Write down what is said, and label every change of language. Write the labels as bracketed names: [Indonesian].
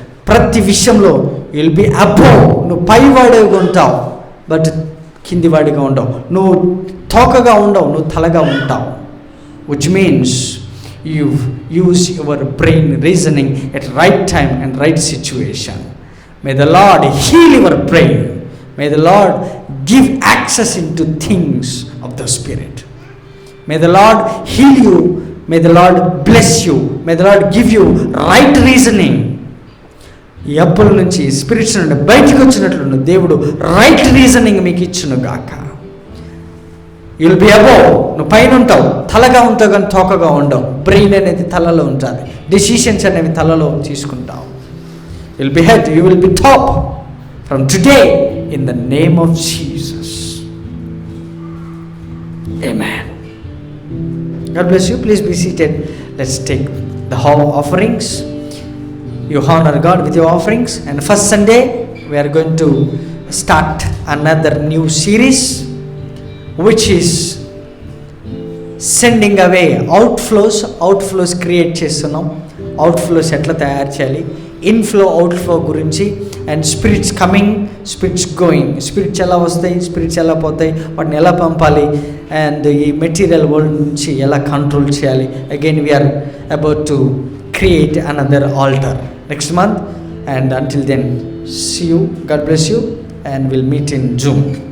[Telugu] ప్రతి విషయంలో [English] Will be above. [Telugu] నువ్వు పైవాడిగా ఉంటావు, బట్ కిందివాడిగా ఉండవు. నువ్వు తోకగా ఉండవు, నువ్వు తలగా ఉంటావు. [English] Which means you use your brain reasoning at right time and right situation. May the Lord heal your brain. May the Lord give access into things of the Spirit. May the Lord heal you. May the Lord bless you. May the Lord give you right reasoning. [Telugu] ఈ అప్పుల నుంచి, spirits నుండి బయటకు వచ్చినట్లు దేవుడు right reasoning మీకు ఇచ్చును గాక. [English] You will be above. [Telugu] నువ్వు పైన ఉంటావు, తలగా ఉంటావు కానీ తోకగా ఉండవు. బ్రెయిన్ అనేది తలలో ఉంటుంది, డెసిషన్స్ అనేవి తలలో తీసుకుంటావు. [English] You will be head, you will be top from today in the name of Jesus. Amen. God bless you. Please be seated. Let's take the offerings. You honor God with your offerings. And first Sunday we are going to start another new series, which is sending away outflows create చేస్తున్నాం. [Telugu] Outflows ఎట్లా తయారు చేయాలి, inflow outflow గురించి, [English] And spirits coming, spirits going. [Telugu] Spirits ఎలా వస్తాయి, spirits ఎలా పోతాయి, వాటిని ఎలా పంపాలి, అండ్ ఈ మెటీరియల్ వరల్డ్ నుంచి ఎలా కంట్రోల్ చేయాలి. [English] Again we're about to create another alter next month. And until then, see you. God bless you, and we'll meet in June.